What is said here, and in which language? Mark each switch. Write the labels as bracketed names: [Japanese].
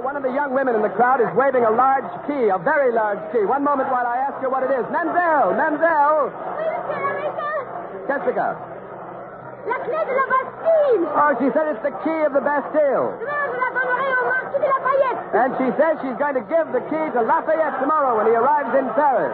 [English] Young women in the crowd is waving a large key, a very large key. One moment while I ask her what it is. [French] Mademoiselle! Oui, monsieur l'Américain. Qu'est-ce que c'est? La clé de la Bastille. [English] Oh, she said it's the key of the Bastille. [French] Demain, je la donnerai au Marquis de Lafayette. [English] And she says she's going to give the key to Lafayette tomorrow when he arrives in Paris.